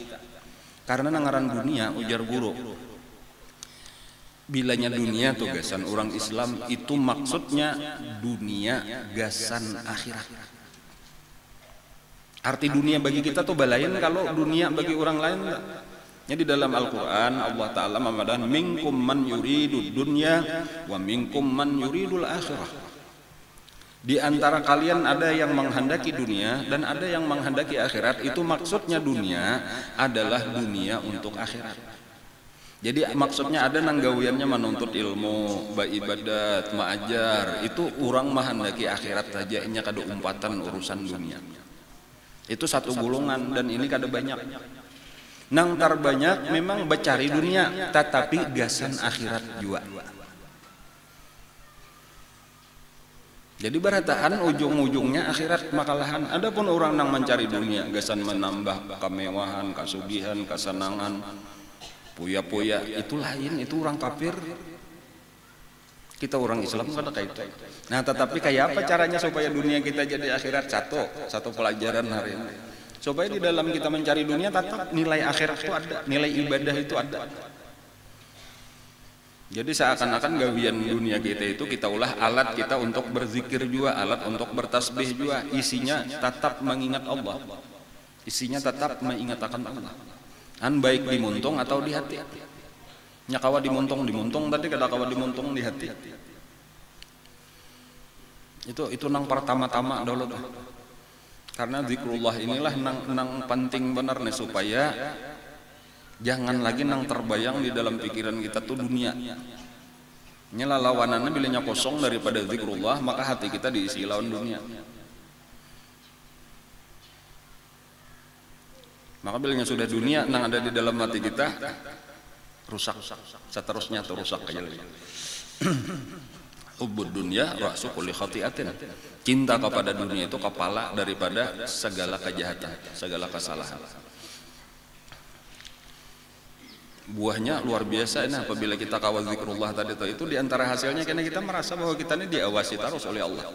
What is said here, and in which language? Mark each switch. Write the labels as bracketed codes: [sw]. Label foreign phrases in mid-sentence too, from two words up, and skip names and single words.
[bjn] Karena nangaran dunia ujar guru. Bilanya dunia tuh gasan orang Islam itu maksudnya dunia gasan akhirat. Arti dunia bagi kita tuh balain kalau dunia bagi orang lain. [id] Jadi dalam Al-Quran Allah Ta'ala mengatakan [ar] منكم من يريد الدنيا ومنكم من يريد الآخرة. [id] Di antara kalian ada yang menghendaki dunia dan ada yang menghendaki akhirat. Itu maksudnya dunia adalah dunia untuk akhirat. [bjn] Jadi maksudnya ada nanggawiannya menuntut ilmu, beribadat, mengajar. Itu orang menghendaki akhirat saja, ini kada umpatan urusan dunia. [id] Itu satu golongan dan ini kada banyak. [bjn] Nang terbanyak memang becari dunia, tetapi gasan akhirat juga. Jadi berataan ujung-ujungnya akhirat makalahan. Adapun orang nang mencari dunia, gasan menambah kemewahan, kasugihan, kesenangan, puya-puya itu lain, itu orang kafir. Kita orang Islam kada kayak itu. Nah, tetapi kayak apa caranya supaya dunia kita jadi akhirat? [id] Satu pelajaran hari ini. Supaya di dalam kita mencari dunia tetap nilai akhirat itu ada, nilai ibadah itu ada. [bjn] Jadi seakan-akan gawian dunia kita itu kita ulah alat kita untuk berzikir juga, alat untuk bertasbih juga. [id] Isinya tetap mengingat Allah. Isinya tetap mengingatkan Allah. [bjn] Baik di muntung atau di hati. Nyakawa di muntung tadi kada kawa di muntung di hati. Itu nang pertama-tama dulu tuh. Karena zikrullah inilah nang penting benar nih supaya jangan lagi nang terbayang di dalam pikiran kita tuh dunia. Nyala lawanannya bilanya kosong daripada zikrullah maka hati kita diisi lawan dunia. Maka bilanya sudah dunia nang ada di dalam hati kita rusak, seterusnya tuh rusak aja lagi. [ar] حب الدنيا رأس كل خطيئة. [id] Cinta kepada dunia itu kepala daripada segala kejahatan, segala kesalahan. Buahnya luar biasa ini apabila kita kawal zikrullah tadi itu diantara hasilnya karena kita merasa bahwa kita ini diawasi terus oleh Allah.